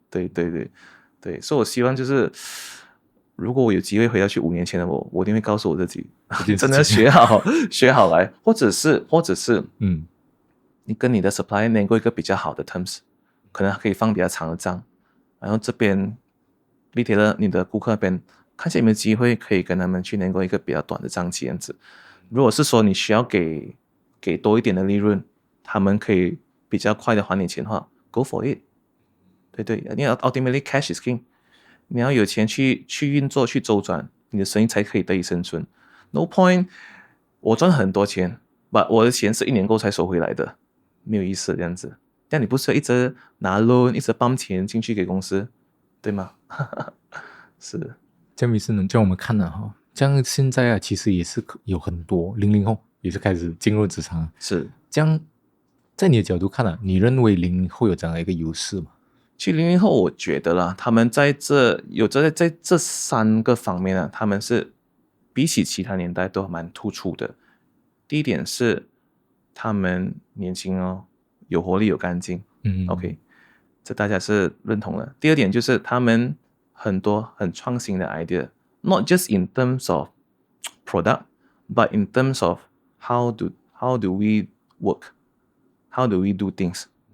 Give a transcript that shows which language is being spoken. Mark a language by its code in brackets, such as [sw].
[zh] 对，所以我希望就是，如果我有机会回到去5年前的我一定会告诉我自己，真的要学好来，或者是，你跟你的 supplier 能够一个比较好的 terms， 可能可以放比较长的账，然后这边 retailer 你的顾客那边。看一下有没有机会可以跟他们去能够一个比较短的账期这样子。如果是说你需要给多一点的利润，他们可以比较快的还你钱的话 ， [en] go for it。 [zh] 对，因为 [en] ultimately cash is king。 [zh] 你要有钱去运作去周转，你的生意才可以得以生存。 [en] No point， [zh] 我赚很多钱，但我的钱是1年后才收回来的，没有意思这样子。但你不是一直拿 loan， 一直帮钱进去给公司，对吗？是。这样是能叫我们看了哈，这样现在啊，其实也是有很多00后也是开始进入职场。是这样，在你的角度看啊，你认为00后有这样的一个优势吗？其实00后我觉得啦，他们在这3个方面啊，他们是比起其他年代都蛮突出的。第一点是他们年轻哦，有活力有干劲，OK， 这大家是认同的。第二点就是他们很多很创新的 idea， [en] not just in terms of product, but in terms of how do we work, how do we do things。